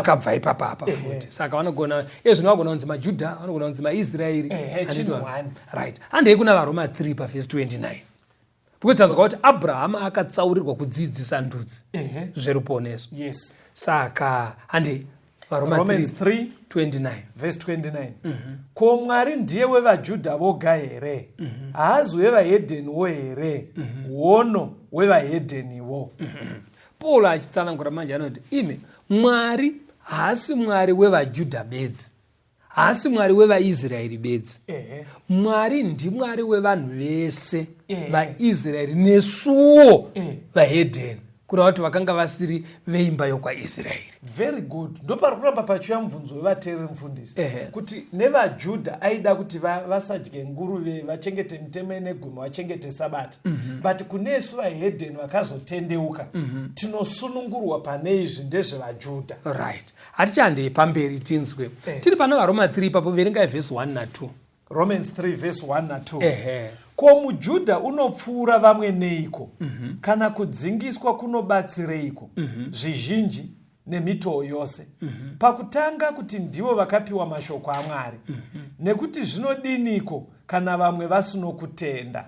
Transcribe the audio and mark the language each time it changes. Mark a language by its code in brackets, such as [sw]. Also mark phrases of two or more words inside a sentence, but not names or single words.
[sn] Akabva ipapapa Ehe. futi. Saka vanogona, iye zvino vanogona kunzi maJudha, vanogona kunzi maIsraeri. Ehe, Handiti chinhu vanhu. [en] one. Right. [sn] Handei kuna vaRoma three pa [en] verse twenty-nine. [sn] Because tanzwa kuti Abraham akatsaurirwa kudzidzisa ndudzi Ehe. zveruponeso. Yes. Saka, handei, Varoma Romans three, three, twenty-nine. [en] verse twenty-nine. Mhm. [sn] "Ko, Mwari ndiye wevaJudha voga here? Mhm. Haazi wevahedheniwo here? Mhm. Wono wevahedheniwo." Mhm. Paul achitsanangura manje anoti, "Imi, Mwari haasi Mwari wevaJudha bedzi. Haasi Mwari wevaIsraeri bedzi. Ehe. Mwari ndiMwari wevanhu vese, Ehe. vaIsraeri nesuwo Ehe. vahedheni." Kureva kuti vakanga vasiri veimba yokwaIsraeri. [en] Very good. [sn] Ndopari kuramba pachiuya mubvunzo wevateereri mufundisi. Ehe. Kuti nevaJudha aida kuti va-, vasadye nguruve, vachengete mitemo ine gumi, vachengete Sabata. Mhm. But kunesu vahedheni vakazotendeuka, Mhm. tinosunungurwa pane izvi ndezvevaJudha. [en] Right. [sn] Hatichandei pamberi tinzwe. Eh. Tiri pana Varoma three ipapo, verengai vhesi one na two. [en] Romans three verse one [sn] na two. Ehe. "Ko, muJudha unopfuura vamwe neiko? Mhm. Kana kudzingiswa kunobatsireiko? Mhm. Zvizhinji nemitoo yose. Mhm. Pakutanga kuti ndivo vakapiwa mashoko aMwari. Mhm. Nekuti zvinodiniko kana vamwe vasino kutenda?"